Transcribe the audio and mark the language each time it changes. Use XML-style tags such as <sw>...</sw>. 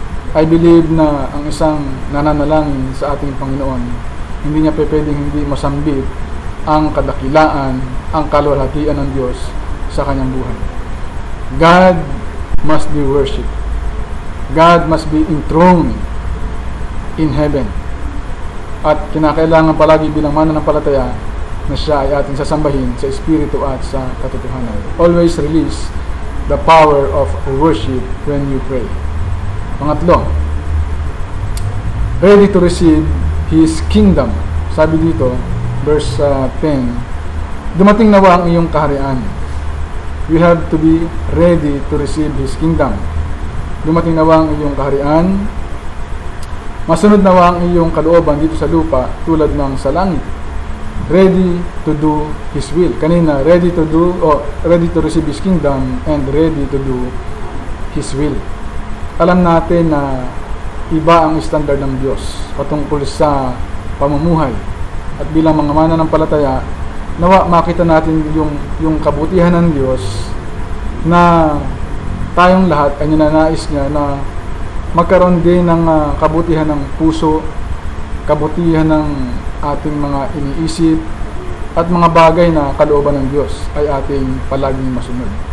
<en>I believe</en> <tl>na ang isang nananalangin sa ating Panginoon, hindi niya pwedeng hindi masambit ang kadakilaan, ang kaluwalhatian ng Diyos sa kanyang buhay.</tl> <en>God must be worshipped. God must be enthroned in heaven.</en> <tl>At kinakailangan palagi bilang mananampalataya na siya ay ating sasambahin sa espiritu at sa katotohanan.</tl> <en>Always release the power of worship when you pray.</en> <tl>Pangatlo,</tl> <en>ready to receive His kingdom.</en> <tl>Sabi dito, verse 10, dumating nawa ang iyong kaharian.</tl> <en>You have to be ready to receive His kingdom.</en> <tl>Dumating nawa ang iyong kaharian. Masunod nawa ang iyong kalooban dito sa lupa tulad ng sa langit.</tl> <en>Ready to do His will.</en> <tl>Kanina,</tl> <en>ready to receive His kingdom and ready to do His will.</en> <tl>Alam natin na iba ang standard ng Diyos patungkol sa pamumuhay. At bilang mga mananampalataya, nawa makita natin yung kabutihan ng Diyos na tayong lahat ay ninanais niya na magkaroon din ng kabutihan ng puso, kabutihan ng ating mga iniisip, at mga bagay na kalooban ng Diyos ay ating palaging masunod.</tl>